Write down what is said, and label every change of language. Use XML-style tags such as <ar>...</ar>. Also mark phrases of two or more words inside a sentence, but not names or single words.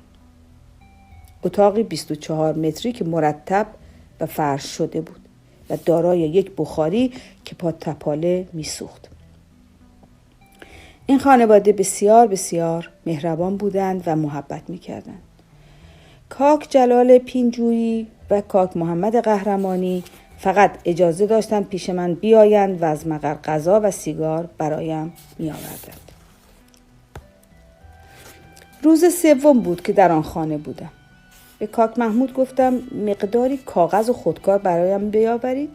<fa>اتاقی 24 متری که مرتب و فرش شده بود و دارای یک بخاری که با تپاله میسوخت. این خانواده بسیار بسیار مهربان بودند و محبت میکردند. کاک جلال پینجویی و کاک محمد قهرمانی فقط اجازه داشتند پیش من بیایند و از مقر غذا و سیگار برایم میآوردند. روز سوم بود که در آن خانه بودم. به کاک محمود گفتم مقداری کاغذ و خودکار برایم بیاورید.</fa>